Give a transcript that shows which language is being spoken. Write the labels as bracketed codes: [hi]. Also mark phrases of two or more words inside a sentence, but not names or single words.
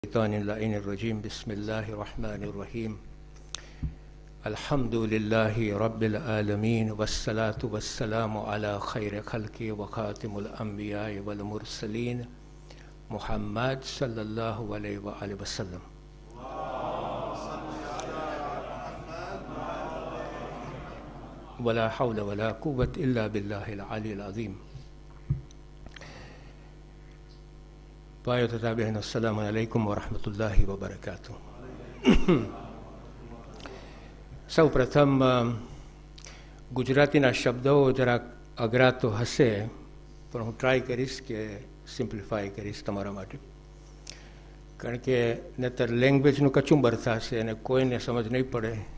[ar] الرجيم بسم الله الرحمن الرحيم الحمد لله رب العالمين والصلاة والسلام على خير خلقه وخاتم الأنبياء والمرسلين محمد صلى الله عليه وآله وسلم. ولا حول ولا قوة إلا بالله العلي العظيم. [gu] ભાઈઓ તથા બહેનો, [ar] السلام عليكم ورحمة الله وبركاته. [gu] સૌ પ્રથમ ગુજરાતીના શબ્દો જરાક અઘરા તો હશે, પણ હું ટ્રાય કરીશ કે સિમ્પ્લિફાય કરીશ તમારા માટે, કારણ કે નહીતર લેંગ્વેજનું કચુંબર થશે અને કોઈને સમજ નહીં પડે.